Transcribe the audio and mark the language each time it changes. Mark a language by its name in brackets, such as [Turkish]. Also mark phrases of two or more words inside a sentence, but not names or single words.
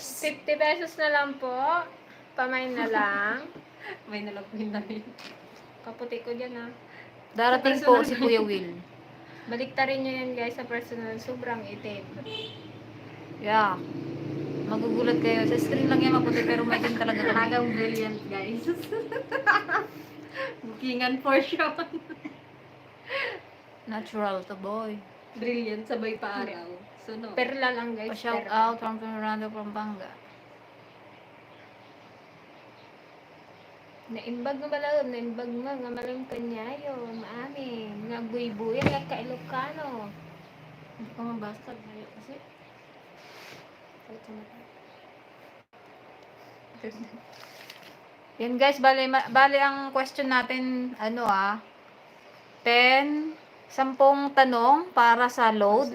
[Filipino] 50 pesos na lang po. Pamain na lang. May nalagpin na rin. Kaputi ko dyan ah. Darating po si Kuya Will. Baliktarin nyo yan guys sa personal. Sobrang itim. Yeah. Magugulat kayo. Sa screen lang yan maputi pero may din talaga kami. Hanggang brilliant, guys. Bookingan [English] for sure. [Filipino] Natural to boy. Brilliant, sabay pa araw. Sunog. Perla lang guys. Pa-shout perla. [English] out from Fernando Pampanga. [Iloko] Naimbag nga balaod, naimbag nga malang kanyayo, maamin, nga buy-buy, nga ka-Ilocano. [Filipino] Hindi ko mabasa. Ngayon kasi. Yan guys, bali ang question natin, 10, 10 tanong para sa load,